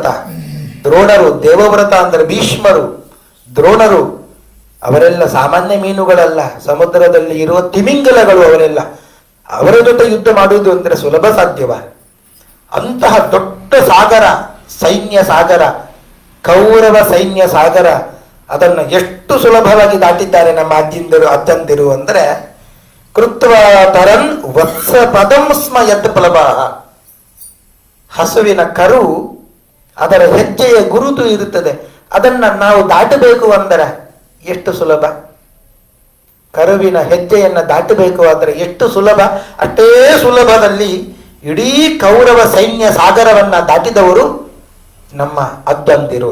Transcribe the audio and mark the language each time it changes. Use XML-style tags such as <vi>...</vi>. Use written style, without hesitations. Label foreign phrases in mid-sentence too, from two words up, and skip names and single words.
<kn>ದ್ರೋಣರು, ದೇವವ್ರತ ಅಂದರೆ ಭೀಷ್ಮರು, ದ್ರೋಣರು, ಅವರೆಲ್ಲ ಸಾಮಾನ್ಯ ಮೀನುಗಳಲ್ಲ, ಸಮುದ್ರದಲ್ಲಿ ಇರುವ ತಿಮಿಂಗಲಗಳು ಅವರೆಲ್ಲ. ಅವರ ಜೊತೆ ಯುದ್ಧ ಮಾಡುವುದು ಅಂದರೆ ಸುಲಭ ಸಾಧ್ಯವ? ಅಂತಹ ದೊಡ್ಡ ಸಾಗರ, ಸೈನ್ಯ ಸಾಗರ, ಕೌರವ ಸೈನ್ಯ ಸಾಗರ, ಅದನ್ನು ಎಷ್ಟು ಸುಲಭವಾಗಿ ದಾಟಿದ್ದಾರೆ ನಮ್ಮ ಅಜ್ಜಂದಿರು ಅಂದರೆ,</kn> <sa>ಕೃತ್ವ ತರನ್ ವತ್ಸ ಪದಂ ಸ್ಮ ಯತ್ ಪ್ಲವಾಹ.</sa> <kn>ಹಸುವಿನ ಕರು, ಅದರ ಹೆಜ್ಜೆಯ ಗುರುತು ಇರುತ್ತದೆ, ಅದನ್ನ ನಾವು ದಾಟಬೇಕು ಅಂದರೆ ಎಷ್ಟು ಸುಲಭ. ಕರುವಿನ ಹೆಜ್ಜೆಯನ್ನು ದಾಟಬೇಕು ಆದರೆ ಎಷ್ಟು ಸುಲಭ. ಅಷ್ಟೇ ಸುಲಭದಲ್ಲಿ ಇಡೀ ಕೌರವ ಸೈನ್ಯ ಸಾಗರವನ್ನ ದಾಟಿದವರು ನಮ್ಮ ಅಜ್ಜಂದಿರು.</kn>